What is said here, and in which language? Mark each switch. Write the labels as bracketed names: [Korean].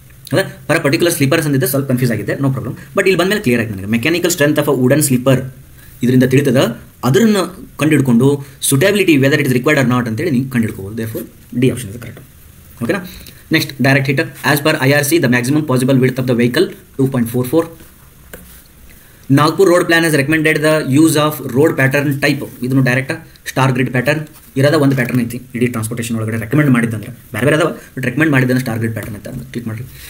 [Kannada] ಹೌದಾ, particular sleepers ಅಂದಿದ್ದೆ ಸ್ವಲ್ಪ confuse ಆಗಿದೆ, ನೋ ಪ್ರಾಬ್ಲಮ್. ಬಟ್ ಇಲ್ಲಿ ಬಂದಮೇಲೆ ಕ್ಲಿಯರ್ ಆಗಿದೆ ನನಗೆ. Mechanical strength of a wooden sleeper ಇದರಿಂದ ತಿಳಿತದ, ಅದನ್ನು ಕಂಡುಹಿಡ್ಕೊಂಡು ಸುಟಬಿಲಿಟಿ [English] whether it is required or not [Kannada] ಅಂತೇಳಿ ನೀವು ಕಂಡುಹಿಡ್ಕೋಬೋದು. [English] Therefore D option is correct. ಓಕೆನಾ. Next direct hit. As per IRC the maximum possible width of the vehicle 2.44. Nagpur road plan has recommended the use of road pattern type. [Kannada] ಇದನ್ನು direct star grid pattern ಇರೋದ ಒಂದು pattern ಐತಿ ಇಡೀ transportation ಒಳಗಡೆ. Recommend ಮಾಡಿದ್ದಂದ್ರೆ ಬೇರೆ ಬೇರೆ ಅದಾವ, but recommend ಮಾಡಿದ್ದಂದ್ರೆ star grid pattern ಅಂತ ಕ್ಲಿಕ್ ಮಾಡಿರಿ.